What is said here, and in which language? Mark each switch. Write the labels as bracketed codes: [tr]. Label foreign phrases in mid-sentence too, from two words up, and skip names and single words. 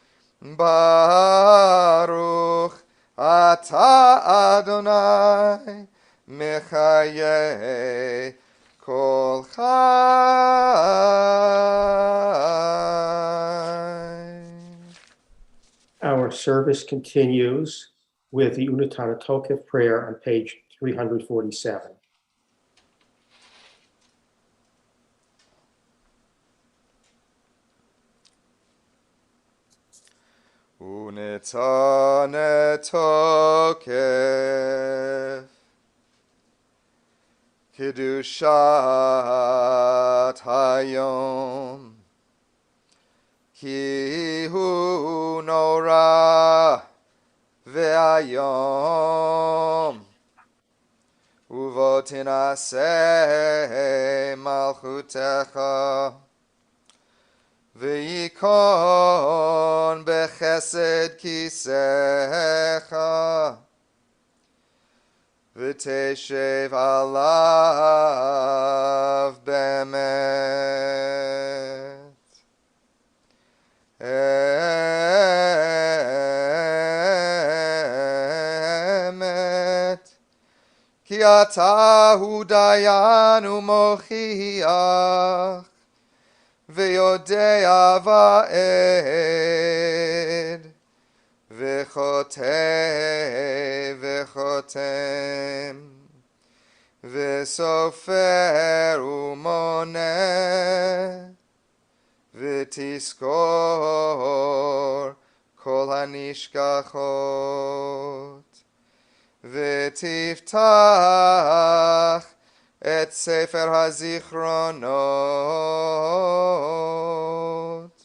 [he] ברוך אתה אדני מחיה כל חי. [en] Our service continues with the Untitled prayer on page 347. [he] ונתנה תקף קדשת היום כי הוא נורא ואיום ובו תנשא מלכותך ויכון בחסד כסאך ותשב עליו באמת. Emet. כי אתה הוא דין ומוכיח ויודע ועד וחותם, וסופר ומונה ותזכר כל הנשכחות ותפתח את ספר הזכרונות,